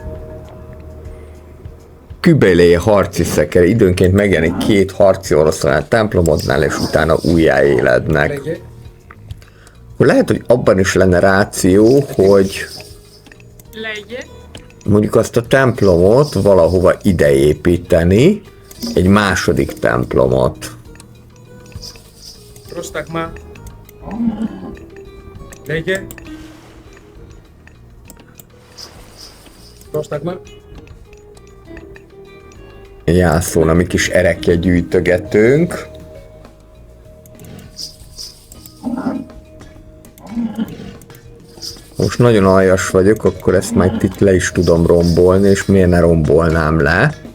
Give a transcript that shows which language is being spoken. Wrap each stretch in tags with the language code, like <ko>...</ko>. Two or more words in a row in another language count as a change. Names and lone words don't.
<hu>Kübelé harci szeker, időnként megjelenik 2 harci oroszlán a templomodnál, és utána újjáélednek.</hu> <el>Λέγε.</el> <hu>Lehet, hogy abban is lenne ráció, hogy</hu> <el>Λέγε.</el> <hu>mondjuk azt a templomot valahova ideépíteni, egy második templomot.</hu> <el>Πρόσταγμα. Λέγε. Πρόσταγμα.</el> <hu>Jászón, ami kis erekje gyűjtögetőnk. Most nagyon aljas vagyok, akkor ezt majd itt le is tudom rombolni, és miért ne rombolnám le?</hu>